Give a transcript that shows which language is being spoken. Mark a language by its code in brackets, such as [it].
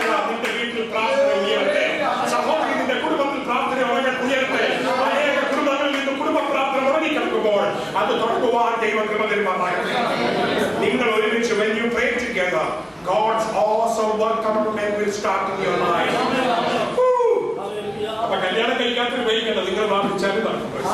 [ml] നിന്റെ വീട്ടിൽ പ്രാർത്ഥന ഉയരട്ടെ. സഹോദരി, നിന്റെ കുടുംബത്തിൽ പ്രാർത്ഥന ഉയരട്ടെ. അനേക കുടുംബങ്ങളിൽ നിന്ന് കുടുംബ പ്രാർത്ഥന ഉറങ്ങിക്കിടക്കുമ്പോൾ അത് തുടങ്ങുവാൻ ദൈവം കൃപ തരുമാറാകട്ടെ. നിങ്ങൾ ഒരുമിച്ച് [en] when you pray together, God's awesome work among men will start in your life. [ml] അപ്പൊ കല്യാണം കഴിക്കാത്തൊരു വൈകണ്ട, നിങ്ങൾ പ്രാർത്ഥിച്ചാലും നടക്കും.